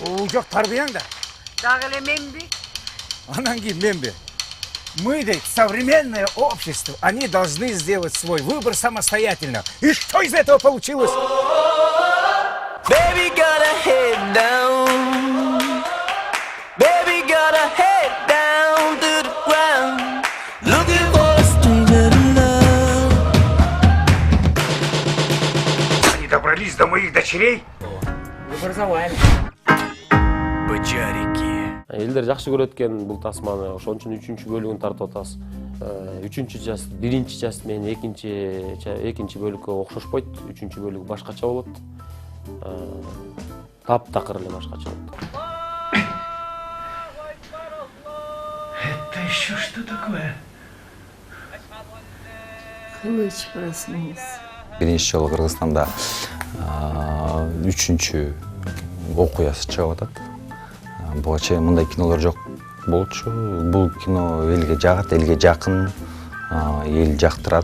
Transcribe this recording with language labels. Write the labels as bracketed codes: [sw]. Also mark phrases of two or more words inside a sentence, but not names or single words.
[ky] жоқ тарбияң да. Дагы эле менби? Анан кийин менби? [ru] Мы, ведь современное общество, они должны сделать свой выбор самостоятельно. И что из этого получилось? [en] Baby got a head down. Baby got a head down to the ground. Looking for a stranger in love. [ru] Они добрались до моих дочерей? Выбор за вами. Бычарики. [ky] Элдер жакшы көрөт экен бул тасманы, ошон үчүн 3-чү бөлүгүн тартып атабыз. 3-чү часть, 1-чи часть менен 2-чи бөлүккө окшошпойт, 3-чү бөлүк башкача болот. Таптакыр эле башкача болот. [ru] Это еще что такое? Кылыч проснулся. [ky] Биринчи жолу Кыргызстанда 3-чү окуясы чыгып атат. Буга чейин мындай кинолор жок болчу. Бул кино элге жагат, элге жакын, эл жактырат.